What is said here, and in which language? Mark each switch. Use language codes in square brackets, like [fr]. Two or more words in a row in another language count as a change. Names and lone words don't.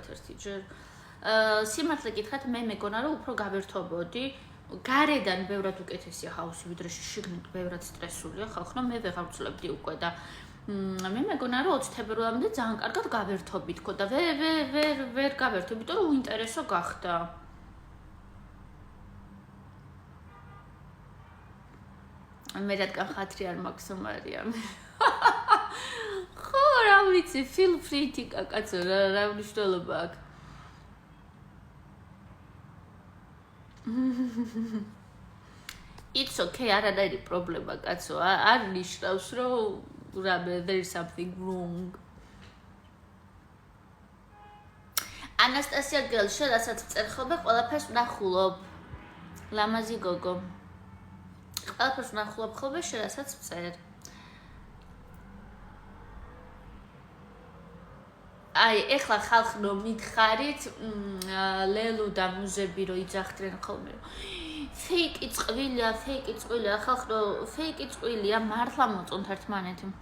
[ka] ერთი ჯერ სიმართლე გითხრათ მე მეგონა რომ უფრო გავერთობოდი გარედან ბევრად უკეთესია ჰაუსი ვიდრე შიგნით ბევრად სტრესულია ხალხო მე ვეღარ ვცლებდი უკვე და მე მეგონა რომ 20 თებერვალამდე ძალიან კარგად გავერთობით ხო და ვერ გავერთო იმიტომ რომ უინტერესო გახდა მე რადგან ხათრი არ მაქვს მარიამ ხო რა ვიცი [en] feel free [ka] თიკა კაცო რა მნიშვნელობა აქვს [en] it's okay [ka] არანაირი პრობლემა კაცო არ ნიშნავს რომ რამე [en] there is something wrong [ka] ანასტასია გელშე რასაც წერ ხოლმე ყველაფერს ვნახულობ ლამაზი გოგო ყველაფერს ვნახულობ ხოლმე რასაც წერ აი ეხლა ხალხნო მითხარით ლელუ და მუზები რო იძახდნენ ხოლმე ფეიკი წყვილია ხალხნო ფეიკი წყვილია მართლა მოწონთ ერთმანეთი